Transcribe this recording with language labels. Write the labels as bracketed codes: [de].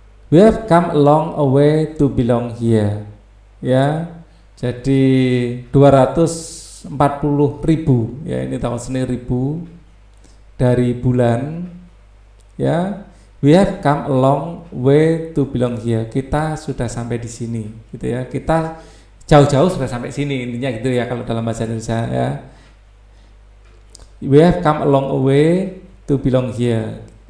[en] We have come a long way to belong here. [id] Ya. Jadi 240.000 ya, ini tahun ribu dari bulan ya. [en] We have come a long way to belong here. [id] Kita sudah sampai di sini gitu ya. Kita jauh-jauh sudah sampai sini, intinya gitu ya kalau dalam bahasa Indonesia ya. [en] We have come a long way to belong here.